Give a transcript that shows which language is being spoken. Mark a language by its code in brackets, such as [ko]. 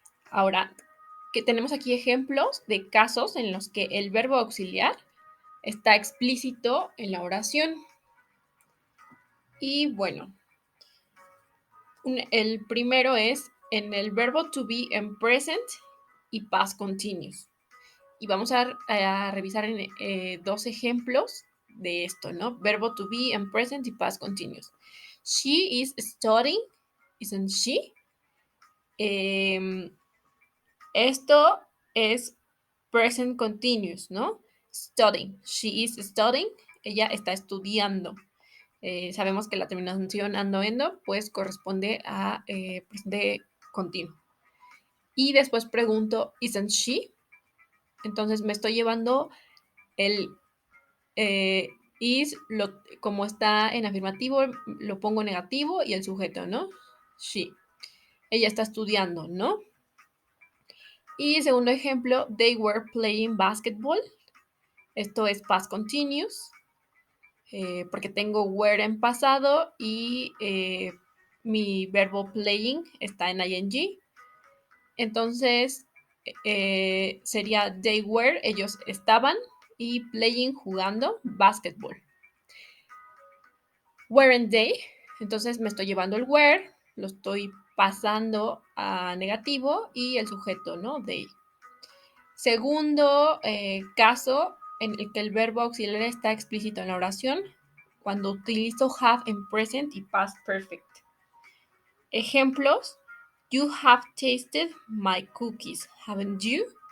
[es] Ahora, que tenemos aquí ejemplos de casos en los que el verbo auxiliar está explícito en la oración. Y bueno, el primero es en el verbo to be en present y past continuous. Y vamos a revisar dos ejemplos de esto, ¿no? [en] Verbo to be en present y past continuous. She is studying, isn't she? [es] Esto es present continuous, ¿no? Studying. [en] She is studying. [es] Ella está estudiando. Sabemos que la terminación ando endo pues corresponde a presente continuo. Y después pregunto, [en] isn't she? [es] Entonces me estoy llevando el is, como está en afirmativo, lo pongo negativo y el sujeto, ¿no? She. Ella está estudiando, ¿no? Y segundo ejemplo, [en] they were playing basketball. [es] Esto es past continuous, porque tengo were en pasado y mi verbo playing está en ing. Entonces, sería [en] they were, [es] ellos estaban, y playing, jugando, basketball. [en] Weren't they? [es] Entonces me estoy llevando el were, lo estoy pasando a negativo y el sujeto, ¿no? They. Segundo caso en el que el verbo auxiliar está explícito en la oración, cuando utilizo have en present y past perfect. [en] Ejemplos: you have tasted my cookies, haven't you?